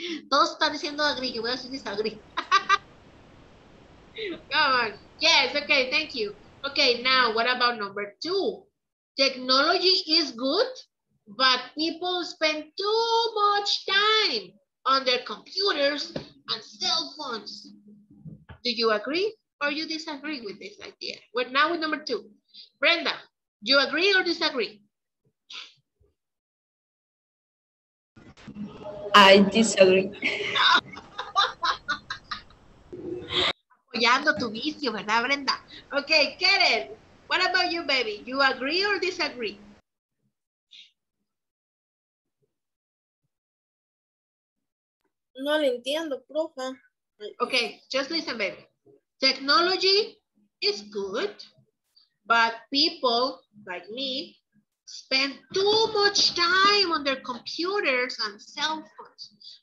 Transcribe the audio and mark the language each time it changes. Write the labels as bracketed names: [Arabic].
[Spanish] Todos están diciendo agree, yo voy a decir disagree. [English] Come on. Yes, okay, thank you. Okay, now what about number two? Technology is good, but people spend too much time on their computers and cell phones. Do you agree or you disagree with this idea? Well, now with number two. Brenda, you agree or disagree? I disagree. [Spanish] Apoyando tu vicio, ¿verdad, Brenda? [English] Okay, Karen, what about you, baby? You agree or disagree? [Spanish] No le entiendo, profe. [English] Okay, just listen, baby. Technology is good, but people like me spend too much time on their computers and cell phones.